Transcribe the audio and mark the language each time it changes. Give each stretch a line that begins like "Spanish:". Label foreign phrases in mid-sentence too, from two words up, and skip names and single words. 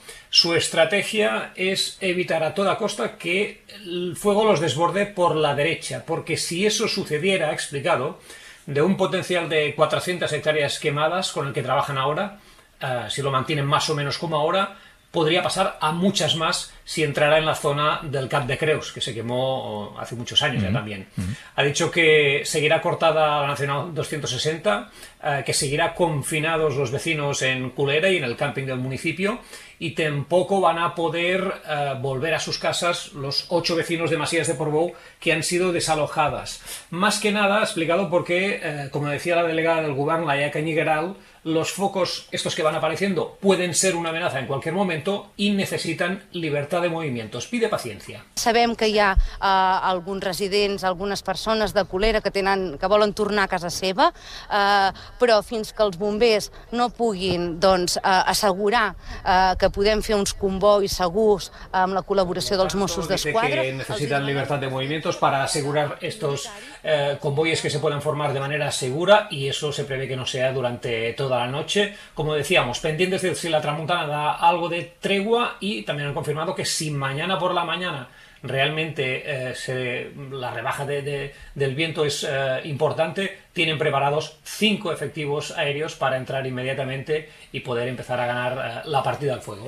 Spanish: Su estrategia es evitar a toda costa que el fuego los desborde por la derecha, porque si eso sucediera, ha explicado, de un potencial de 400 hectáreas quemadas con el que trabajan ahora, si lo mantienen más o menos como ahora, podría pasar a muchas más si entrara en la zona del Cap de Creus, que se quemó hace muchos años ya también. Ha dicho que seguirá cortada la Nacional 260, que seguirá confinados los vecinos en Culera y en el camping del municipio, y tampoco van a poder volver a sus casas los 8 vecinos de Masías de Portbou que han sido desalojadas. Más que nada, ha explicado porque, como decía la delegada del Govern, la Iaca Ñigueral, los focos, estos que van apareciendo, pueden ser una amenaza en cualquier momento
Catalan: i necessiten llibertat de
Spanish: movimientos. Pide paciencia.
Catalan: Sabem que hi ha alguns residents, algunes persones de Culera que volen tornar a casa seva, però fins que els bombers no puguin assegurar que podem fer uns convois segurs amb la col·laboració dels Mossos d'Esquadra.
Spanish: Dice que necesitan libertad de movimientos para asegurar estos convoyes que se puedan formar de manera segura, y eso se prevé que no sea durante toda la noche. Como decíamos, pendientes de si la tramuntana da algo de tregua, y también han confirmado que si mañana por la mañana realmente la rebaja del viento es importante, tienen preparados 5 efectivos aéreos para entrar inmediatamente y poder empezar a ganar la partida al fuego.